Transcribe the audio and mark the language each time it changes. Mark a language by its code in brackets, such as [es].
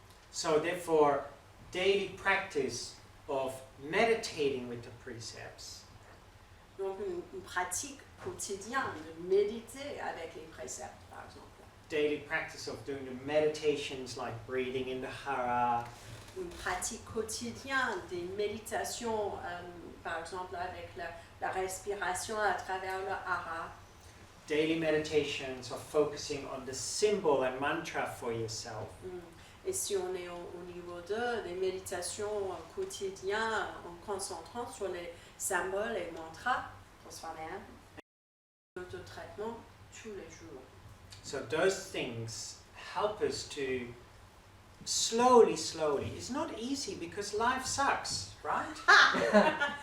[en] So therefore, daily practice of meditating with the precepts [fr] Donc une pratique quotidienne de méditer avec les préceptes, par exemple. [en] daily practice of doing the meditations like breathing in the hara, [fr] Une pratique quotidienne des méditations, par exemple avec la respiration à travers le hara. [en] daily meditations of focusing on the symbol and mantra for yourself. [fr] Et si on est au niveau 2, des méditations quotidiennes en concentrant sur les symboles et mantras pour soi-même, l'auto-traitement tous les jours. [en] So those things help us to slowly, it's not easy because life sucks, right?